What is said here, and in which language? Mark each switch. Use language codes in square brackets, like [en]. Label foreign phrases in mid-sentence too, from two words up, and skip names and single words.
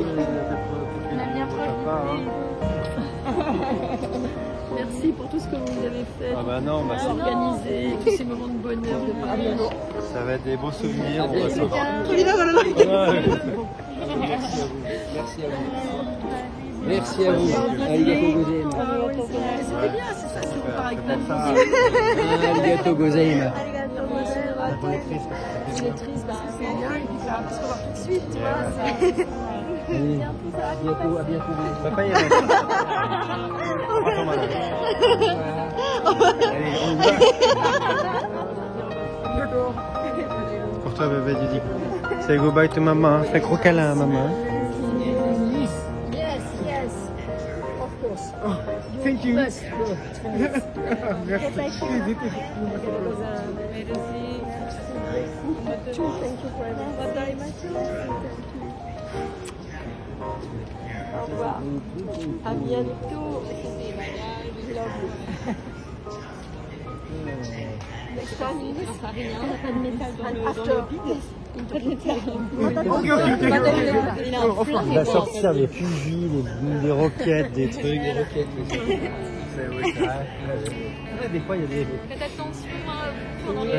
[fr] La bien Merci pour tout ce que vous avez fait. Ah bah non, bah organisé, tous ces moments de bonheur, de partage. Ça va être des beaux souvenirs. Merci à vous. Merci à vous. [ja] ありがとうございます. [fr] C'était bien, c'est ça, c'est part avec plein de musique. [ja] ありがとうございます. [fr] Il est triste parce que c'est bien et puis ça va pas se revoir tout de suite, tu vois. À bientôt. Papa, il est là. Attends, madame. Allez, on y va. Pour toi, bébé, tu dis. [en] Say goodbye to [fr] maman. Fais gros câlin à maman. [en] Thank you. [fr] Merci. Au revoir. À bientôt. [en] Next time, [fr] on n'a pas de métal dans le vide. On va sortir des fusils, des roquettes, des trucs. Des roquettes. Des fois, il y a des... Faites attention à vous pendant les